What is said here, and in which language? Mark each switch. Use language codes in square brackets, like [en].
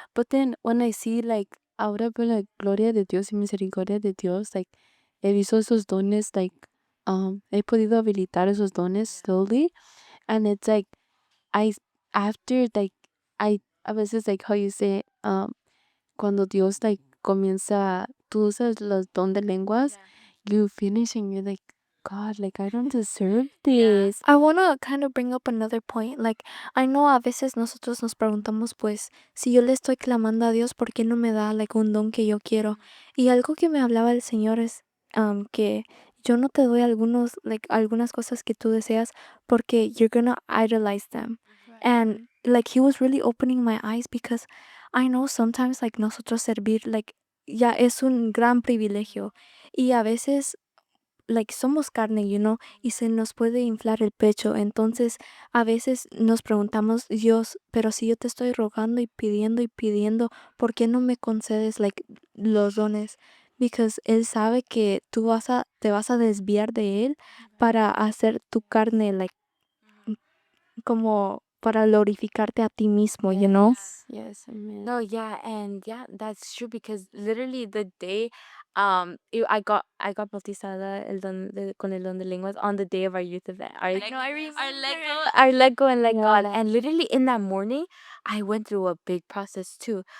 [en] But then when I see, [es] like, ahora por la gloria de Dios y misericordia de Dios, like, he visto esos dones, like, he podido habilitar esos dones slowly, [en] and it's like, I, after, [es] like, a veces, like, [en] how you say, [es] cuando Dios, like, comienza, tú usas los don de lenguas, [en] you finish and you're like, God, like, I don't deserve this. I want to kind of bring up another point. [es] Like, I know a veces nosotros nos preguntamos, pues, si yo le estoy clamando a Dios, ¿por qué no me da, like, un don que yo quiero? Y algo que me hablaba el Señor es que yo no te doy algunas cosas que tú deseas porque [en] you're gonna idolize them. And, like, He was really opening my eyes because I know sometimes, like, [es] nosotros servir, like, ya es un gran privilegio. Y a veces like somos carne, y se nos puede inflar el pecho. Entonces, a veces nos preguntamos, Dios, pero si yo te estoy rogando y pidiendo, ¿por qué no me concedes like los dones? Because él sabe que te vas a desviar de él para hacer tu carne like como para glorificarte a ti mismo. [en] Yes, amen. No, yeah, and yeah, that's true, because literally the day I got [es] bautizada con el don de lenguas [en] on the day of our youth event. I remember our Lego and like God. And literally in that morning, I went through a big process too.